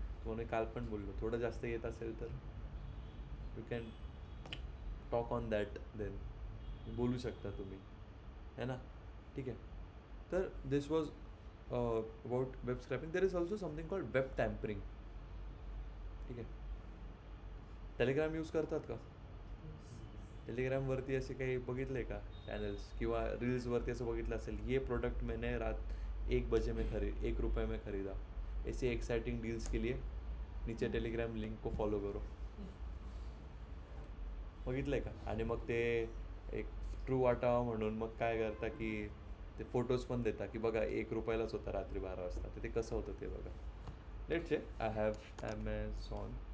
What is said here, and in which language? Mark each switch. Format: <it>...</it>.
<mr>तुम्हाला काल पण बोललो, थोडं जास्त येत असेल तर</mr> <en>you can talk on that then,</en> <mr>बोलू शकता तुम्ही, है ना. ठीक आहे, तर</mr> <en>This was about web scraping. There is also something called web tampering.</en> <mr>ठीक आहे, टेलिग्राम यूज करतात का? टेलिग्रामवरती असे काही बघितले आहे का चॅनल्स किंवा रील्सवरती असं बघितलं असेल,</mr> <hi>ये प्रोडक्ट मैंने रात 1 बजे में 1 रुपये में खरीदा, ऐसे एक्साइटिंग डील्स के लिए नीचे टेलिग्राम लिंक को फॉलो करो.</hi> <mr>बघितलं आहे का? आणि मग ते एक ट्रू वाटावा म्हणून मग काय करता की ते फोटोज पण देता की बघा 1 रुपयालाच होता रात्री 12 वाजता. तर ते कसं होतं ते बघा.</mr> <en>Let's say I have Amazon.</en>